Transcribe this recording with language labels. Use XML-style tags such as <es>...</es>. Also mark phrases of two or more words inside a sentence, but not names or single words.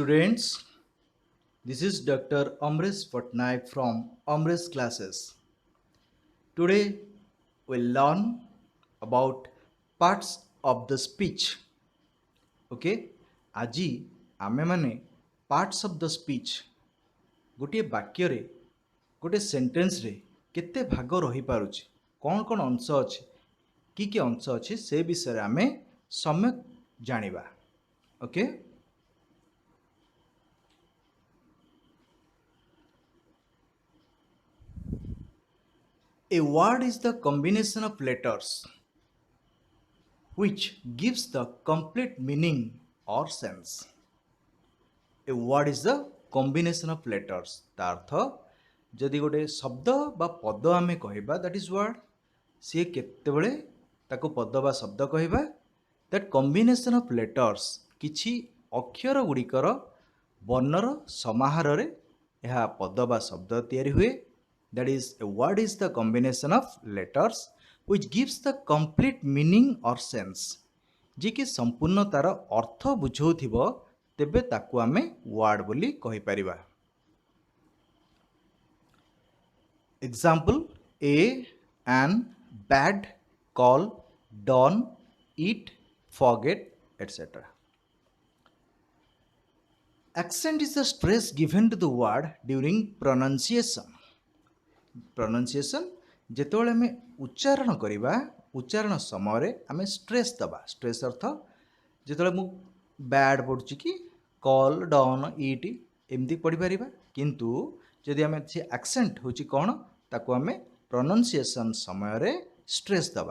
<en>Friends, this is Dr. Amresh Patnaik from Amresh Classes. Today we'll learn about parts of the speech.</en> <or>Okay? ଆଜି ଆମେମାନେ</or> <en>parts of the speech</en> <or>ଗୋଟିଏ ବାକ୍ୟରେ ଗୋଟିଏ ସେଣ୍ଟେନ୍ସରେ କେତେ ଭାଗ ରହିପାରୁଛି କ'ଣ କ'ଣ ଅଂଶ ଅଛି କି ଅଂଶ ଅଛି ସେ ବିଷୟରେ ଆମେ ସମ୍ୟକ୍ ଜାଣିବା. ଓକେ?</or> <en>A word is the combination of letters which gives the complete meaning or sense. A word is the combination of letters.</en> <or>ତା ଅର୍ଥ ଯଦି ଗୋଟେ ଶବ୍ଦ ବା ପଦ ଆମେ କହିବା</or> <en>that is word,</en> <or>ସିଏ କେତେବେଳେ ତାକୁ ପଦ ବା ଶବ୍ଦ କହିବା</or> <en>that combination of letters</en> <or>କିଛି ଅକ୍ଷର ଗୁଡ଼ିକର ବର୍ଣ୍ଣର ସମାହାରରେ ଏହା ପଦ ବା ଶବ୍ଦ ତିଆରି ହୁଏ.</or> <en>That is, a word is the combination of letters which gives the complete meaning or sense.</en> <or>ଯେ କି ସମ୍ପୂର୍ଣ୍ଣ ତାର ଅର୍ଥ ବୁଝଉଥିବ ତେବେ ତାକୁ ଆମେ word ବୋଲି କହିପାରିବା.</or> <en>Example: a, an, bad, call, done, eat, forget, etc. Accent is the stress given to the word during pronunciation.</en> <or>Pronunciation ଯେତେବେଳେ ଆମେ ଉଚ୍ଚାରଣ କରିବା ଉଚ୍ଚାରଣ ସମୟରେ ଆମେ ଷ୍ଟ୍ରେସ୍ ଦେବା. ଷ୍ଟ୍ରେସ୍ ଅର୍ଥ ଯେତେବେଳେ ମୁଁ ବ୍ୟାଡ୍ ପଢ଼ୁଛି କି</or> <en>call done eat</en> <or>ଏମିତି ପଢ଼ିପାରିବା, କିନ୍ତୁ ଯଦି ଆମେ ସେ ଆକ୍ସେଣ୍ଟ ହେଉଛି କ'ଣ ତାକୁ ଆମେ ପ୍ରନାଉନ୍ସିଏସନ୍ ସମୟରେ ଷ୍ଟ୍ରେସ୍ ଦେବା.</or>